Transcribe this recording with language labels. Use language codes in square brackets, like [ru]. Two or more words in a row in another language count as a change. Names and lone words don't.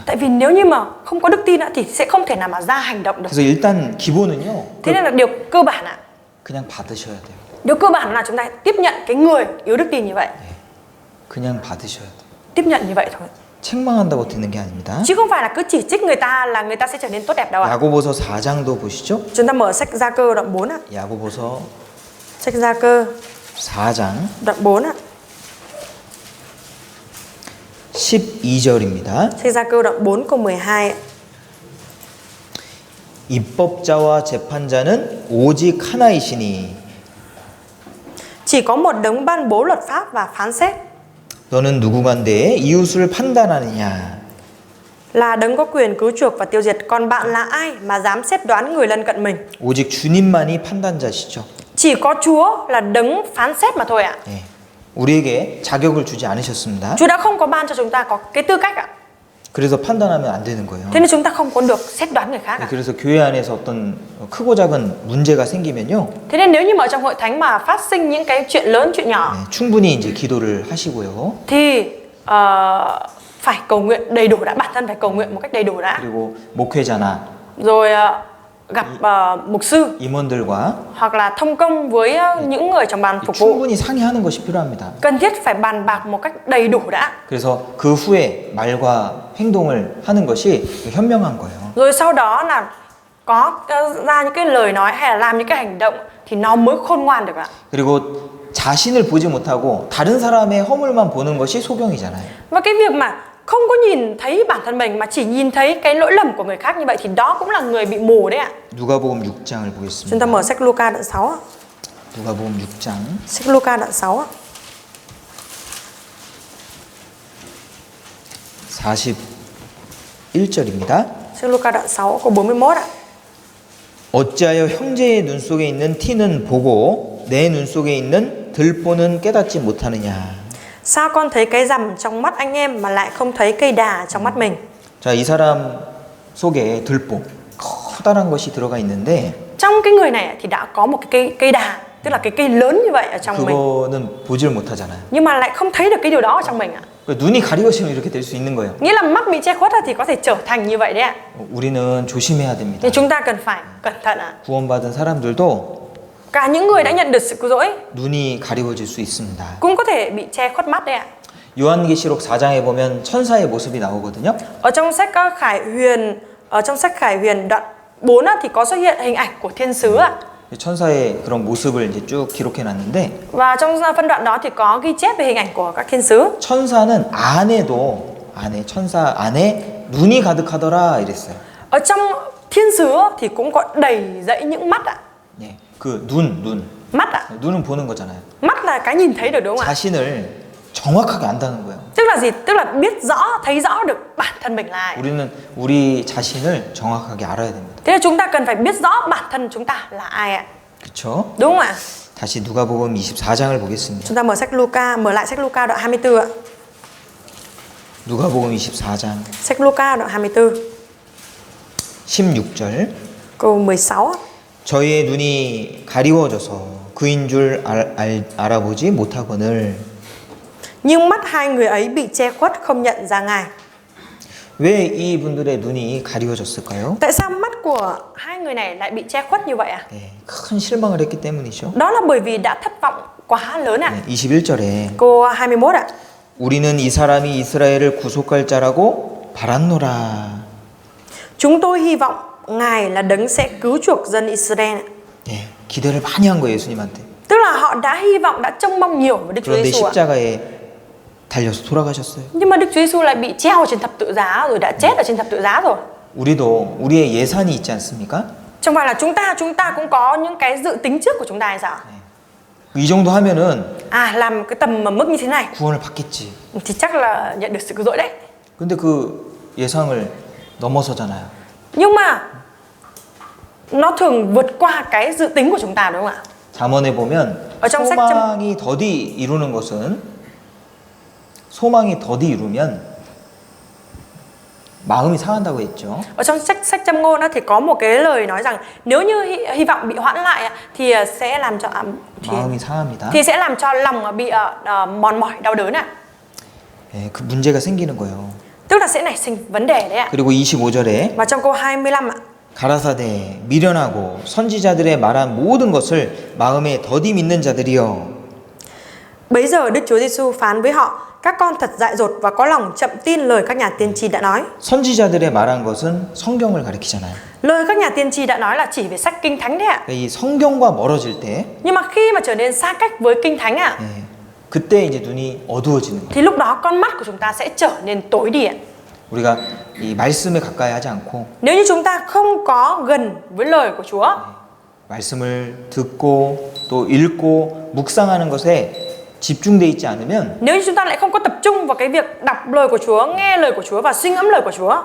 [vi] Tại vì nếu như mà không có đức tin thì sẽ không thể nào mà ra hành động được. [ko] 그래서 일단 기본은요. [vi] Thế nên là điều cơ bản ạ, [ko] 그냥 받으셔야 돼요. [vi] điều cơ bản là chúng ta tiếp nhận cái người yếu đức tin như vậy. [ko] 그냥 받으셔야 돼요. [vi] Tiếp nhận như vậy thôi. [ko] 책망한다고 되는 게 아닙니다. [vi] Chứ không phải là cứ chỉ trích người ta là người ta sẽ trở nên tốt đẹp đâu ạ. [ko] 야고보서 4장도 보시죠. [vi] Chúng ta mở sách Gia-cơ đoạn 4 ạ. [ko] 야고보서 [vi] Sách Gia-cơ [ko] 4장 [vi] đoạn 4 ạ. [ko] 12절입니다. [vi] Sách Gia Cư đoạn 4 câu 12 ạ. [ko] 입법자와 재판자는 오직 하나이시니 [vi] Chỉ có một đấng ban bố luật pháp và phán xét, [ko] 너는 누구간데 이웃을 판단하느냐. [vi] là đấng có quyền cứu chuộc và tiêu diệt. Còn bạn là ai mà dám xét đoán người lân cận mình? [ko] 오직 주님만이 판단자시죠. [vi] Chỉ có Chúa là đấng phán xét mà thôi ạ. [ko] 예, 우리에게 자격을 주지 않으셨습니다. [vi] Chúa đã không có ban cho chúng ta có cái tư cách ạ. [ko] 그래서 판단하면 안 되는 거예요. [vi] Thế nên chúng ta không có được xét đoán người khác [ko] 네, [vi] ạ. [ko] 그래서 교회 안에서 어떤 크고 작은 문제가 생기면요, [vi] Thế nên nếu như mà ở trong hội thánh mà phát sinh những cái chuyện lớn, chuyện nhỏ [ko] 네, 충분히 이제 기도를 하시고요. [vi] thì phải cầu nguyện đầy đủ đã, bản thân phải cầu nguyện một cách đầy đủ đã. [ko] 그리고 목회자나 [vi] Rồi gặp mục sư [ko] 임원들과 [vi] hoặc là thông công với những người trong ban phục vụ. [ko] 충분히 상의하는 것이 필요합니다. [vi] Cần thiết phải bàn bạc một cách đầy đủ đã. [ko] 그래서 그 후에 말과 행동을 하는 것이 현명한 거예요. [vi] Rồi sau đó là có ra những cái lời nói hay là làm những cái hành động thì nó mới khôn ngoan được ạ. [ko] 그리고 자신을 보지 못하고 다른 사람의 허물만 보는 것이 소경이잖아요. [vi] Và cái việc mà không có nhìn thấy bản thân mình mà chỉ nhìn thấy cái lỗi lầm của người khác như vậy thì đó cũng là người bị mù đấy ạ. [ko] 누가복음 6장을 [vi] Chúng ta [ko] 보겠습니다. [vi] mở sách Luca đoạn 6 ạ. [ko] 누가복음 6장 [vi] Sách Luca đoạn 6 ạ. [ko] 41절입니다. [vi] Sách Luca đoạn 6 câu 41 ạ. [ko] 어찌하여 형제의 눈 속에 있는 티는 보고 내 눈 속에 있는 들보는 깨닫지 못하느냐. [vi] Sao con thấy cái rằm trong mắt anh em mà lại không thấy cây đà trong mắt mình? [ko] 자, 이 사람 속에 들보, 커다란 것이 들어가 있는데 [vi] Trong cái người này thì đã có một cái cây đà, tức là cái cây lớn như vậy ở trong mình, [ko] 그거는 보질 못하잖아요. [vi] nhưng mà lại không thấy được cái điều đó ở trong mình ạ. [ko] 눈이 가리워지면 이렇게 될 수 있는 거예요. [vi] Nghĩa là mắt bị che khuất thì có thể trở thành như vậy đấy ạ. [ko] 우리는 조심해야 됩니다. [vi] Thì chúng ta cần phải cẩn thận ạ. [ko] 구원받은 사람들도 [vi] Cả những người đã nhận được sự cứu rỗi [ko] 눈이 가리워질 수 있습니다. [vi] cũng có thể bị che khuất mắt đấy ạ. [ko] 요한계시록 4장에 보면 천사의 모습이 나오거든요. [vi] Ở trong sách Khải Huyền đoạn 4 á, thì có xuất hiện hình ảnh của thiên sứ ạ. [ko] 천사의 그런 모습을 이제 쭉 기록해 놨는데 [vi] Và trong phân đoạn đó thì có ghi chép về hình ảnh của các thiên sứ. [ko] 천사는 천사 안에 눈이 가득하더라 이랬어요. [vi] Ở trong thiên sứ thì cũng có đầy dẫy những mắt ạ. [ko] 예, 그 눈. [vi] Mắt ạ. [ko] 눈은 보는 거잖아요. [vi] Mắt là cái nhìn thấy được đúng không ạ? [ko] 자신을 정확하게 안다는 거예요. [vi] Tức là gì? Tức là biết rõ, thấy rõ được bản thân mình là ai. [ko] 우리는 우리 자신을 정확하게 알아야 됩니다. [vi] Thế nên chúng ta cần phải biết rõ bản thân chúng ta là ai ạ. [ko] 그렇죠? [vi] Đúng không ạ? [ko] 다시 누가복음 24장을 보겠습니다. [vi] Chúng ta mở lại sách Luca đoạn 24 ạ. [ko] 누가복음 24장 [vi] Sách Luca đoạn 24 [ko] 16절 [vi] câu 16 ạ. [ko] 저희의 눈이 가리워져서 그인 줄 알아보지 못하거늘 [vi] Nhưng mắt hai người ấy bị che khuất không nhận ra Ngài. [ko] 왜 이분들의 눈이 가리워졌을까요? [vi] Tại sao mắt của hai người này lại bị che khuất như vậy ạ? [ko] 네, 큰 실망을 했기 때문이죠. [vi] Đó là bởi vì đã thất vọng quá lớn ạ. [ko] 네, 21절에 [vi] Câu 21 ạ. [ko] 우리는 이 사람이 이스라엘을 구속할 자라고 바랐노라. [vi] Chúng tôi hy vọng Ngài là đấng sẽ cứu chuộc dân Israel. [ko] 네, 기대를 많이 한 거예요, 예수님한테. [vi] Tức là họ đã hy vọng, đã trông mong nhiều với Đức Chúa [ko] 그런데 [vi] Giêsu ạ. [ko] 십자가에 달려서 돌아가셨어요. [vi] Nhưng mà Đức Chúa Giêsu lại bị treo trên thập tự giá rồi, đã chết ở trên thập tự giá rồi. [ko] 우리도 우리의 예산이 있지 않습니까? [vi] Trong phải là chúng ta cũng có những cái dự tính trước của chúng ta hay sao? [ko] 이 정도 하면은 [vi] Làm cái tầm mà mức như thế này [ko] 구원을 받겠지. [vi] thì chắc là nhận được sự cứu rỗi đấy. [ko] 근데 그 예상을 넘어서잖아요. [vi] Nhưng mà nó thường vượt qua cái dự tính của chúng ta đúng không ạ? [ko] 잠언에 보면 [vi] ở trong sách [ko] 소망이 더디 이루는 것은 소망이 더디 이루면 마음이 상한다고 했죠. [vi] Ở trong sách Châm Ngôn thì có một cái lời nói rằng nếu như hy vọng bị hoãn lại thì sẽ làm cho [ko] 마음이 상합니다. [vi] thì sẽ làm cho lòng bị mòn mỏi, đau đớn ạ. [ko] 예, 그 문제가 생기는 거예요. [vi] Tức là sẽ nảy sinh vấn đề đấy ạ. [ko] 그리고 25절에 [vi] Và trong câu 25 ạ. [ko] 가라사대 미련하고 선지자들의 말한 모든 것을 마음에 더디 믿는 자들이여. [vi] Bấy giờ Đức Chúa Giêsu phán với họ: các con thật dại dột và có lòng chậm tin lời các nhà tiên tri đã nói. [ko] 선지자들의 말한 것은 성경을 가리키잖아요. [vi] Lời các nhà tiên tri đã nói là chỉ về sách Kinh Thánh đấy ạ. [ko] 이 성경과 멀어질 때 [vi] Nhưng mà khi mà trở nên xa cách với Kinh Thánh ạ, [ko] 그때 이제 눈이 어두워지는 거예요. [vi] thì lúc đó con mắt của chúng ta sẽ trở nên tối đi ạ. [ko] 우리가 이 말씀에 가까이 하지 않고 [vi] Nếu như chúng ta không có gần với lời của Chúa, [ko] 말씀을 듣고 또 읽고 묵상하는 것에 집중돼 있지 않으면 [vi] nếu như chúng ta lại không có tập trung vào cái việc đọc lời của Chúa, nghe lời của Chúa và suy ngẫm lời của Chúa,